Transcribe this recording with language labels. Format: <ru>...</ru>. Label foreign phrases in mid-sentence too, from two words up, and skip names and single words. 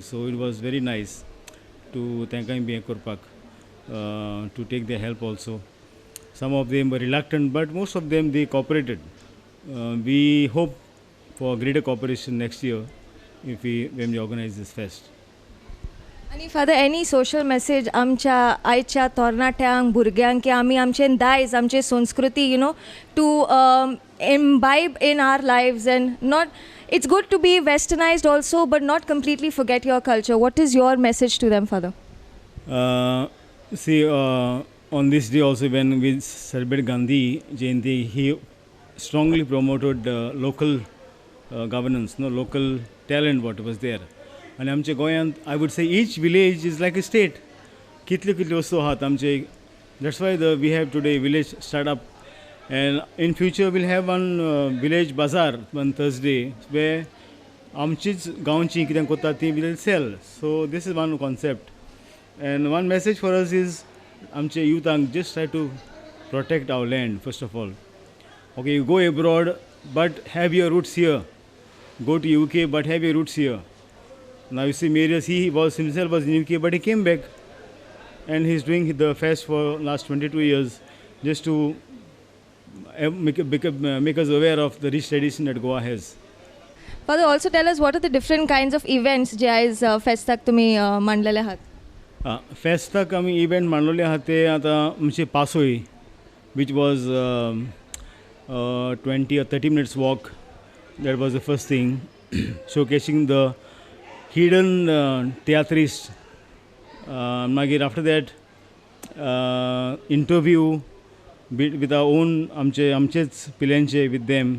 <en>So it was very nice to thank Biya Korpak to take their help also. Some of them were reluctant, but most of them, they cooperated. We hope for greater cooperation next year when we organize this fest. And Father, any social message</en> <kok>आमच्या आयच्या तरणाट्यांक भुरग्यांक की आमी आमचें दायज आमचे संस्कृती</kok> <en>to imbibe in our lives, and not, it's good to be westernized also, but not completely forget your culture. What is your message to them, Father? See, on this day also, when we celebrate Gandhi Jayanti, he strongly promoted local governance, local talent what was there.</en> <kok>And आमचे गोंयांत,</kok> <en>I would say each village is like a state.</en> <kok>कितल्यो वस्तू आहात आमचे.</kok> <en>That's why we have today village startup, and in future we'll have one village bazaar one Thursday where</en> <kok>आमचीच गांवची कितें कोत्ता ती</kok> <en>will sell. So this is one concept, and one message for us is आमचे youth just try to protect our land first of all. Okay, you go abroad, but have your roots here. Go to UK, but have your roots here. Now you see Marius, he was himself was in UK, but he came back, and he's doing the fest for last 22 years, just to make us aware of the rich tradition that Goa has. Father, also tell us what are the different kinds of events</en> <kok>जे आयज फेस्ताक तुमी मांडलेले आहात. फेस्ताक आमी इव्हेंट मांडलेले आहात ते आतां आमचे पासोय,</kok> <en>which was 20 or 30 minutes walk. That was the first thing, showcasing the hidden theatrists. After that, interview with our own amchets Pilenche with them.</en>